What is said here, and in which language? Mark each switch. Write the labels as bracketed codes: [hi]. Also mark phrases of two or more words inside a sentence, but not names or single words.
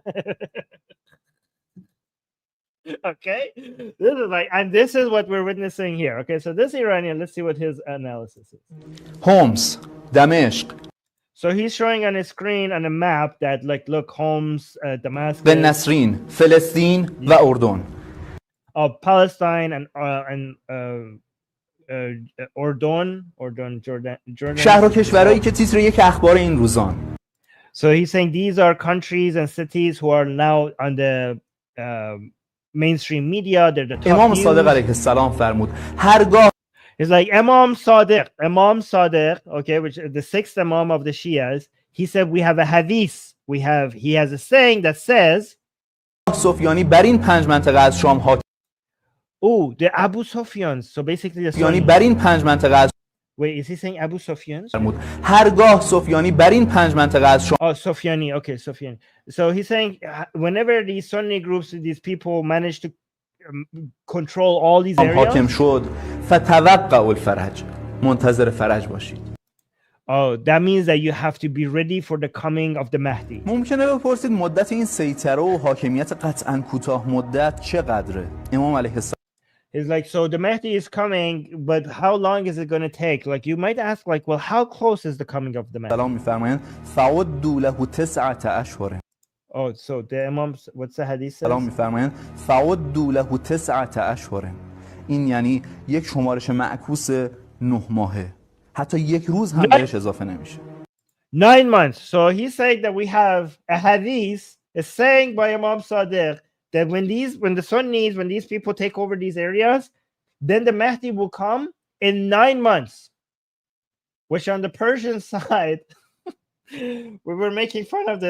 [en] Okay, this is what we're witnessing here. Okay, so this Iranian, let's see what his analysis is. Homs, Damashq. So he's showing on his screen on a map that, like, look, Homs, Damascus, [fa] Ben Nasrin, Palestine و اردن. [en] Of Palestine and Jordan. [fa] شهر و کشورهایی که تیتر یک اخبار این روزان. [en] So he's saying these are countries and cities who are now on the mainstream media. They're the top [fa] امام [en] news. [fa] صادق [ar] علیه السلام [fa] فرمود هرگاه [en] It's like Imam Sadiq, okay, which is the sixth Imam of the Shias. He said we have a hadith. He has a saying that says [fa] سفیانی بر این 5 منطقه از شام حاکم [en] Oh, the Abu Sufyans. So basically the [fa] یعنی [en] Sunnis. [fa] بر این 5 منطقه از [en] Wait, is he saying Abu Sufyans? [fa] فرمود هرگاه سفیانی بر این 5 منطقه از شما [en] Oh, Sufyani. Okay, Sufyani. So he's saying whenever these Sunni groups, these people manage to control all these [fa] حاکم [en] areas. [fa] شد [ar] فتوقع الفرج [fa] منتظر فرج باشید. [en] Oh, that means that you have to be ready for the coming of the Mahdi. [fa] ممکنه بپرسید مدت این سیطره و حاکمیت قطعاً کوتاه مدت چقدره؟ امام [ar] علیه السلام [en] He's like, so the Mahdi is coming, but how long is it going to take? Like, you might ask, like, well, how close is the coming of the Mahdi? [fa] میفرمایند [ar] فعدوا له 9 اشهر. [en] Oh, so the Imam, what's the hadith says? [fa] میفرمایند [ar] فعدوا له 9 اشهر. [fa] این یعنی یک شمارش معکوس 9 ماهه. حتی یک روز هم بهش اضافه نمیشه. [en] 9 months. So he's saying that we have a hadith is saying by Imam Sadiq that when the Sunnis, when these people take over these areas, then the Mahdi will come in 9 months. Which on the Persian side, we were making fun of this.